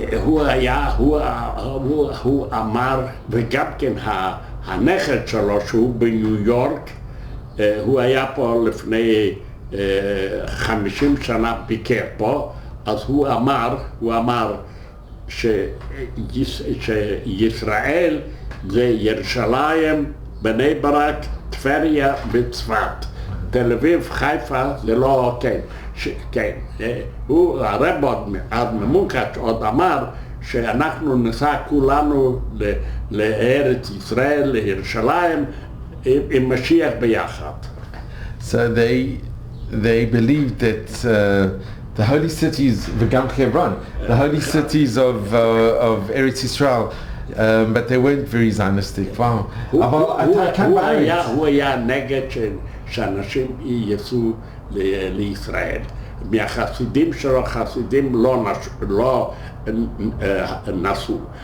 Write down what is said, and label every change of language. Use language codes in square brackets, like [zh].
[he] הוא אמר, וגם כן הנכד שלו שהוא בניו יורק, הוא היה פה לפני 50 שנה ביקר פה, אז הוא אמר שישראל זה ירושלים, בני ברק, טבריה וצפת. תל אביב, חיפה, זה לא, כן. כן, הרב עוד ממונקאץ' עוד אמר שאנחנו ניסע כולנו לארץ ישראל, לירושלים, עם משיח ביחד. [en] So they believed that the holy cities, [he] וגם חברון, [en] the holy cities of Eretz Israel, but they weren't very Zionistic. [he] Wow. אבל אתה כאן בארץ. הוא היה נגד שאנשים ייסעו לישראל. מהחסידים שלו, חסידים לא נסעו.